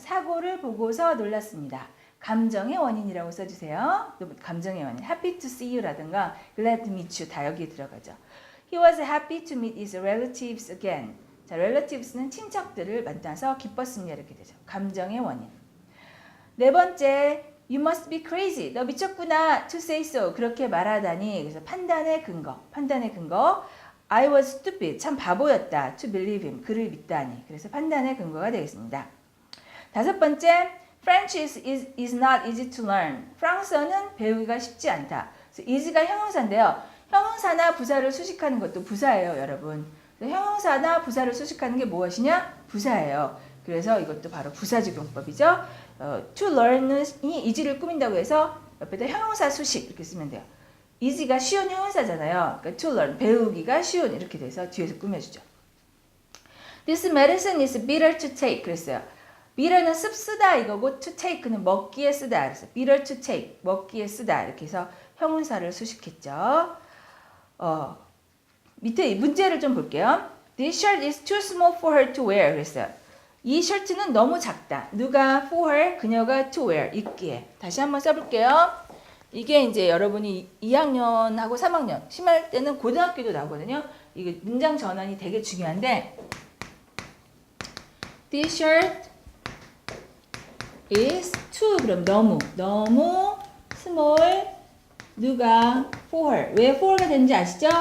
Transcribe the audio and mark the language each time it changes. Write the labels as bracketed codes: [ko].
[ko] 사고를 보고서 놀랐습니다. 감정의 원인이라고 써주세요. 감정의 원인. [en] Happy to see you라든가 glad to meet you [ko] 다 여기에 들어가죠. [en] He was happy to meet his relatives again. [ko] 자, relatives는 친척들을 만나서 기뻤습니다. 이렇게 되죠. 감정의 원인. 네 번째, [en] you must be crazy. [ko] 너 미쳤구나. [en] To say so. [ko] 그렇게 말하다니. 그래서 판단의 근거. [en] I was stupid. [ko] 참 바보였다. [en] To believe him. [ko] 그를 믿다니. 그래서 판단의 근거가 되겠습니다. 다섯 번째, [en] French is not easy to learn. [ko] 프랑스어는 배우기가 쉽지 않다. 그래서 is가 형용사인데요. 형용사나 부사를 수식하는 것도 부사예요, 여러분. 형용사나 부사를 수식하는 게 무엇이냐? 부사예요. 그래서 이것도 바로 부사적용법이죠. To learn이 easy를 꾸민다고 해서 옆에다 형용사 수식 이렇게 쓰면 돼요. easy가 쉬운 형용사잖아요. 그러니까 to learn, 배우기가 쉬운 이렇게 돼서 뒤에서 꾸며주죠. [en] This medicine is bitter to take. [ko] 그랬어요. bitter는 씁쓰다 이거고 to take는 먹기에 쓰다. 그래서 [en] bitter to take, [ko] 먹기에 쓰다. 이렇게 해서 형용사를 수식했죠. 밑에 문제를 좀 볼게요. [en] This shirt is too small for her to wear. [ko] 그랬어요. 이 셔츠는 너무 작다. 누가 for her, 그녀가 to wear, 입기에. 다시 한번 써볼게요. 이게 이제 여러분이 2학년하고 3학년 심할 때는 고등학교도 나오거든요. 이게 문장 전환이 되게 중요한데 [en] This shirt is too [ko] 그럼 너무 small 누가 for her 왜 for가 되는지 아시죠?